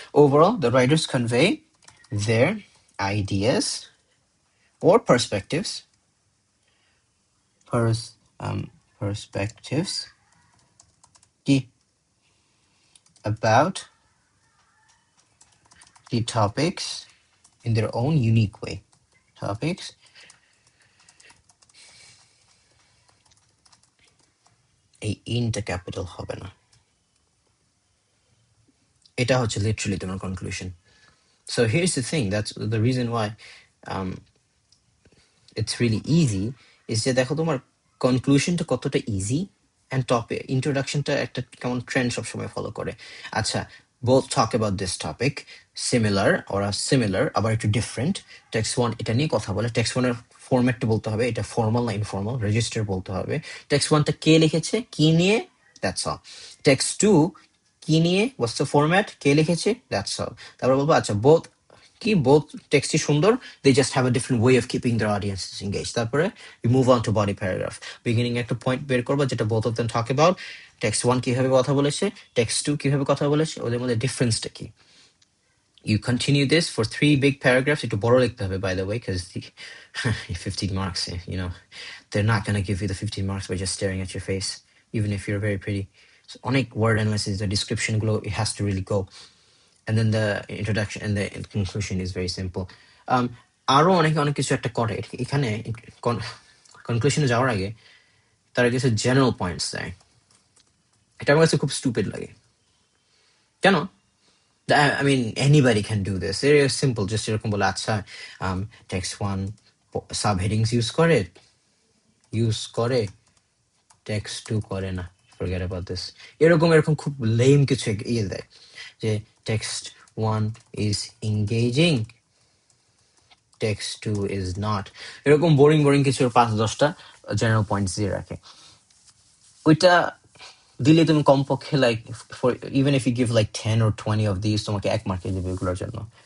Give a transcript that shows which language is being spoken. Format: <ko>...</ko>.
<en>Overall, the writers convey their ideas or perspectives, pers- um, perspectives কি about the topics in their own unique way.</en> <bn>Topics এই ইনটা capital হবে না, এটা হচ্ছে literally তোমার conclusion.</bn> <en>So here's the thing, that's the reason why um, it's really easy, is</en> <bn>যে দেখো তোমার কনক্লুশনটা কতটা ইজি, অ্যান্ড টপে ইন্ট্রোডাকশনটা একটা কেমন ট্রেন্ড সবসময় ফলো করে। আচ্ছা,</bn> <en>both talk about this topic, similar or similar,</en> <bn>আবার একটু ডিফারেন্ট। টেক্সট ওয়ান এটা নিয়ে কথা বলে, টেক্সট ওয়ানের ফরম্যাটটা বলতে হবে, এটা ফর্মাল না ইনফর্মাল, রেজিস্টার বলতে হবে। টেক্সট ওয়ানটা কে লিখেছে, কি নিয়ে,</bn> <en>That's all.</en> <bn>টেক্সট টু কি নিয়ে,</bn> <en>what's the format,</en> <bn>কে লিখেছে, দ্যাটস অল। তারপর বলবো আচ্ছা বোথ কি, বোথ টেক্সটই সুন্দর,</bn> <en>they just have a different way of keeping their audiences engaged. তারপরে we move on to body paragraph. Beginning</en> <bn>একটা পয়েন্ট বের করবো যেটা</bn> <en>both of them talk about.</en> <bn>Text one কিভাবে কথা বলেছে, টেক্সট টু কিভাবে কথা বলেছে, ওদের মধ্যে ডিফারেন্সটা কি।</bn> <en>You continue this for 3 big paragraphs.</en> <bn>একটু বড় লিখতে হবে,</bn> <en>by the way, because the 15 marks, you know, they're not going to give you the 15 marks by just staring at your face, even if you're very pretty. So অনেক word analysis, the description গুলো, it has to really go. And then the introduction and the conclusion is very simple.</en> <bn>আরো অনেকে অনেক কিছু একটা করে এখানে, কনক্লুশনে যাওয়ার আগে তারা কিছু জেনারেল পয়েন্টস দেয়, এটা আমার কাছে খুব স্টুপিড লাগে। কেন?</bn> <en>I mean, anybody can do this. Very simple. Just</en> <bn>এরকম বলে, আচ্ছা</bn> <en>text one subheadings use করে, text two করে না, forget about this.</en> <bn>এরকম খুব lame কিছু ইয়ে দেয়, যে</bn> <en>text one is engaging, text two is not,</en> <bn>এরকম বোরিং কিছু 5-10টা জেনারেল পয়েন্টস দিয়ে রাখে। ওইটা দিলে তুমি কমপক্ষে like,</bn> <en>for even if you give like 10 or 20 of these,</en> <bn>তোমাকে 1 মার্কে দেবে এগুলোর জন্য।</bn>